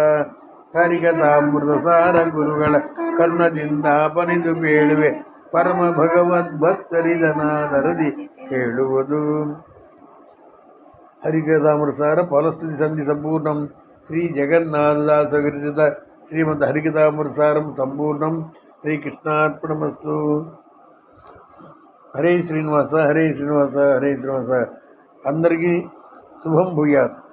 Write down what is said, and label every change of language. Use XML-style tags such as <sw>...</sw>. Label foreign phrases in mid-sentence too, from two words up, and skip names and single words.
<kn>ಹರಿಕಥಾಮೃತ ಸಾರ ಗುರುಗಳ ಕರ್ಣದಿಂದ ಪಣಿದು ಬೇಳುವೆ ಪರಮ ಭಗವದ್ ಭಕ್ತರಿದನಾದರದಿ ಹೇಳುವುದು ಹರಿಕಥಾಮೃತ ಸಾರ ಫಲಸ್ಥಿತಿ ಸಂಧಿ ಸಂಪೂರ್ಣಂ ಶ್ರೀ ಜಗನ್ನಾಥದಾಸ ವಿರಚಿತ ಶ್ರೀಮದ್ ಹರಿಕಥಾಮೃತ ಸಾರಂ ಸಂಪೂರ್ಣಂ ಶ್ರೀಕೃಷ್ಣಾರ್ಪಣಮಸ್ತು.</kn> <sa>హరే శ్రీనివాస హరే శ్రీనివాస హరే శ్రీనివాస.</sa> <te>అందరికీ శుభం భూయాత్.</te>